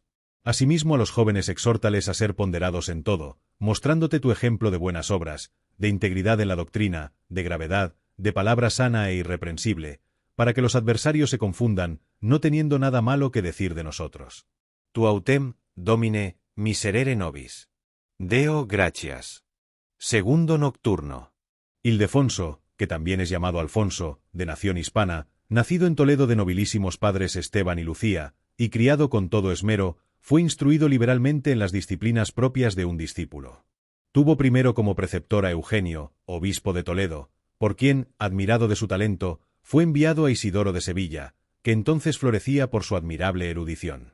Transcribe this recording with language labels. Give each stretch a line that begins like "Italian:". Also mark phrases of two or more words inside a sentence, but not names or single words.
Spanish: Asimismo a los jóvenes exhórtales a ser ponderados en todo, mostrándote tu ejemplo de buenas obras, de integridad en la doctrina, de gravedad, de palabra sana e irreprensible, para que los adversarios se confundan, no teniendo nada malo que decir de nosotros.
Latin: Tu autem, Domine, miserere nobis. Deo gratias.
Spanish: Segundo nocturno. Ildefonso, que también es llamado Alfonso, de nación hispana, nacido en Toledo de nobilísimos padres Esteban y Lucía, y criado con todo esmero, fue instruido liberalmente en las disciplinas propias de un discípulo. Tuvo primero como preceptor a Eugenio, obispo de Toledo, por quien, admirado de su talento, fue enviado a Isidoro de Sevilla, que entonces florecía por su admirable erudición.